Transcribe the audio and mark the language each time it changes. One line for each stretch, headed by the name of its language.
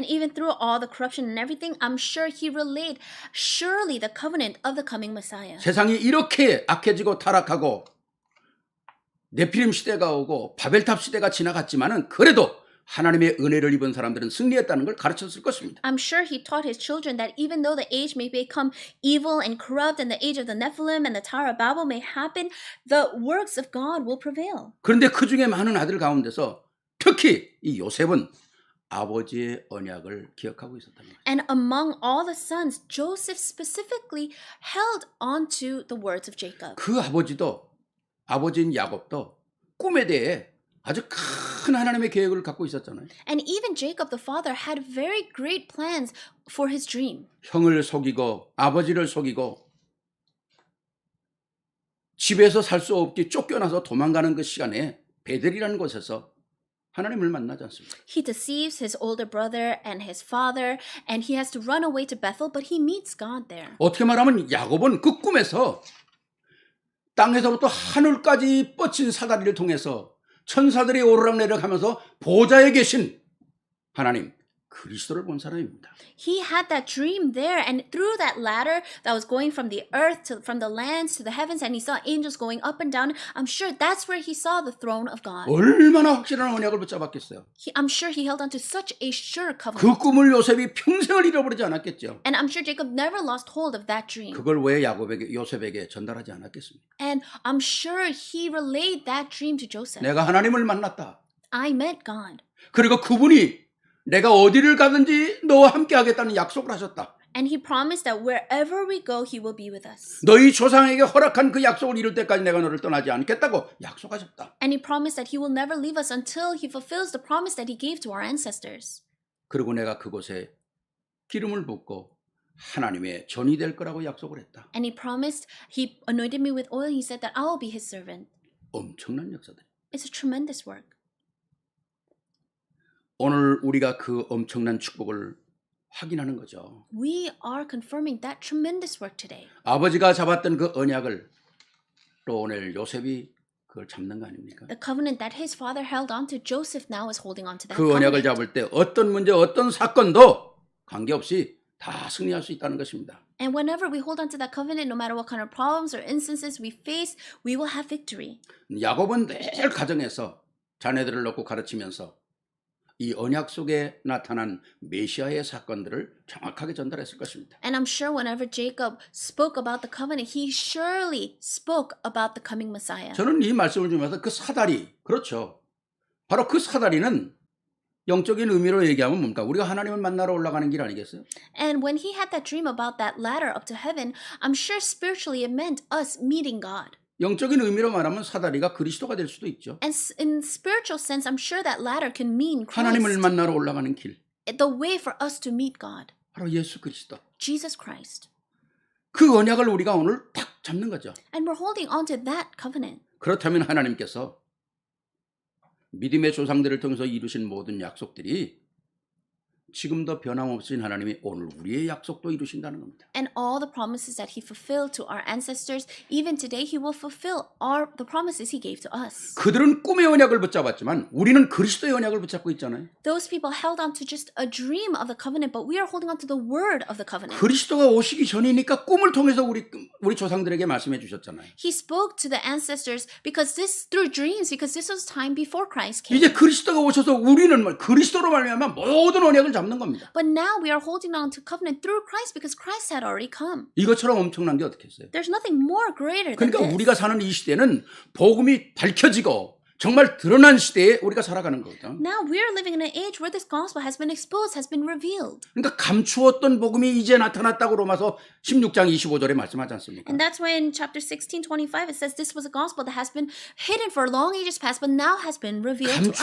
English: And even through all the corruption and everything, I'm sure he relayed surely the covenant of the coming Messiah.
Korean: 세상이 이렇게 악해지고 타락하고 네피림 시대가 오고 바벨탑 시대가 지나갔지만은 그래도 하나님의 은혜를 입은 사람들은 승리했다는 걸 가르쳤을 것입니다.
English: I'm sure he taught his children that even though the age may become evil and corrupt and the age of the Nephilim and the Tower of Babel may happen, the works of God will prevail.
Korean: 그런데 그 중에 많은 아들 가운데서 특히 이 요셉은 아버지의 언약을 기억하고 있었다는 거예요.
English: And among all the sons, Joseph specifically held on to the words of Jacob.
Korean: 그 아버지인 야곱도 꿈에 대해 아주 큰 하나님의 계획을 갖고 있었잖아요.
English: And even Jacob the father had very great plans for his dream.
Korean: 형을 속이고 아버지를 속이고 집에서 살 수 없게 쫓겨나서 도망가는 그 시간에 베델이라는 곳에서 하나님을 만나지 않습니다.
English: He deceives his older brother and his father, and he has to run away to Bethel, but he meets God there.
Korean: 어떻게 말하면 야곱은 그 꿈에서 땅에서부터 하늘까지 뻗친 사다리를 통해서 천사들이 오르락내리락하면서 보좌에 계신 하나님 그리스도를 본 사람입니다.
English: He had that dream there, and through that ladder that was going from the earth to from the lands to the heavens, and he saw angels going up and down. I'm sure that's where he saw the throne of God.
Korean: 얼마나 확실한 언약을 붙잡았겠어요.
English: I'm sure he held on to such a sure
Korean: 그
English: covenant.
Korean: 꿈을 요셉이 평생을 잃어버리지 않았겠죠.
English: And I'm sure Jacob never lost hold of that dream.
Korean: 그걸 왜 요셉에게 전달하지 않았겠습니까?
English: And I'm sure he relayed that dream to Joseph.
Korean: 내가 하나님을 만났다.
English: I met God.
Korean: 그리고 그분이 내가 어디를 가든지 너와 함께 하겠다는 약속을 하셨다.
English: And he promised that wherever we go, he will be with us.
Korean: 너희 조상에게 허락한 그 약속을 이룰 때까지 내가 너를 떠나지 않겠다고 약속하셨다.
English: And he promised that he will never leave us until he fulfills the promise that he gave to our ancestors.
Korean: 그리고 내가 그곳에 기름을 붓고 하나님의 전이 될 거라고 약속을 했다.
English: And he promised, he anointed me with oil. He said that I will be his servant.
Korean: 엄청난 역사들.
English: It's a tremendous work.
Korean: 오늘 우리가 그 엄청난 축복을 확인하는 거죠.
English: We are confirming that tremendous work today.
Korean: 아버지가 잡았던 그 언약을 또 오늘 요셉이 그걸 잡는 거 아닙니까?
English: The covenant that his father held on to, Joseph now is holding on to that
Korean: 그 언약을
English: covenant.
Korean: 잡을 때 어떤 문제, 어떤 사건도 관계없이 다 승리할 수 있다는 것입니다.
English: And whenever we hold on to that covenant, no matter what kind of problems or instances we face, we will have victory.
Korean: 야곱은 늘 가정에서 자녀들을 놓고 가르치면서 이 언약 속에 나타난 메시아의 사건들을 정확하게 전달했을 것입니다.
English: And I'm sure whenever Jacob spoke about the covenant, he surely spoke about the coming Messiah.
Korean: 저는 이 말씀을 주면서 그 사다리, 그렇죠. 바로 그 사다리는 영적인 의미로 얘기하면 뭡니까? 우리가 하나님을 만나러 올라가는 길 아니겠어요?
English: And when he had that dream about that ladder up to heaven, I'm sure spiritually it meant us meeting God.
Korean: 영적인 의미로 말하면 사다리가 그리스도가 될 수도 있죠.
English: And in spiritual sense, I'm sure that ladder can mean
Korean: 하나님을
English: Christ.
Korean: 만나러 올라가는 길,
English: The way for us to meet God.
Korean: 바로 예수 그리스도.
English: Jesus Christ.
Korean: 그 언약을 우리가 오늘 딱 잡는 거죠.
English: And we're holding on to that covenant.
Korean: 그렇다면 하나님께서 믿음의 조상들을 통해서 이루신 모든 약속들이 지금도 변함없으신 하나님이 오늘 우리의 약속도 이루신다는 겁니다.
English: And all the promises that he fulfilled to our ancestors, even today he will fulfill the promises he gave to us.
Korean: 그들은 꿈의 언약을 붙잡았지만 우리는 그리스도의 언약을 붙잡고 있잖아요.
English: Those people held on to just a dream of the covenant, but we are holding on to the word of the covenant.
Korean: 그리스도가 오시기 전이니까 꿈을 통해서 우리 조상들에게 말씀해 주셨잖아요.
English: He spoke to the ancestors through dreams, because this was time before Christ came.
Korean: 이제 그리스도가 오셔서 우리는 그리스도로 말미암아 모든 언약을 잡는 겁니다.
English: But now we are holding on to covenant through Christ because Christ had already come.
Korean: 이것처럼 엄청난 게 어떻게 있어요?
English: There's nothing more greater than
Korean: 그러니까
English: this.
Korean: 우리가 사는 이 시대는 복음이 밝혀지고 정말 드러난 시대에 우리가 살아가는 거거든.
English: Now we are living in an age where this gospel has been exposed, has been revealed.
Korean: 그러니까 감추었던 복음이 이제 나타났다고 로마서 16장 25절에 말씀하지 않습니까?
English: And that's why in chapter 16:25 it says this was a gospel that has been hidden for long ages past, but now has been revealed to us.